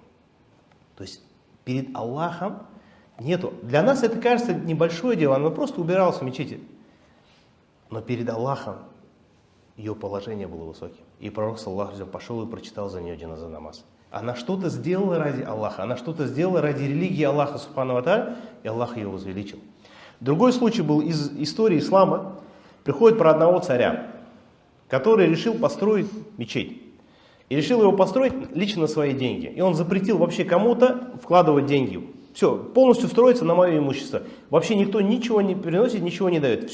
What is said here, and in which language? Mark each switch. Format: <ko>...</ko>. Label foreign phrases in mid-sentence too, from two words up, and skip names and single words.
<ru>То есть перед Аллахом нету. Для нас это кажется небольшое дело, она просто убиралась в мечети. Но перед Аллахом ее положение было высоким. И пророк,</ru> <ar>صلى الله عليه وسلم,</ar> <ru>пошел и прочитал за нее джаназа намаз. Она что-то сделала ради Аллаха, она что-то сделала ради религии Аллаха,</ru> <ar>سبحانه وتعالى,</ar> <ru>и Аллах ее возвеличил. Другой случай был из истории ислама. Приходит про одного царя, который решил построить мечеть. И решил его построить лично на свои деньги. И он запретил вообще кому-то вкладывать деньги. Все, полностью строится на мое имущество. Вообще никто ничего не приносит, ничего не дает.</ru>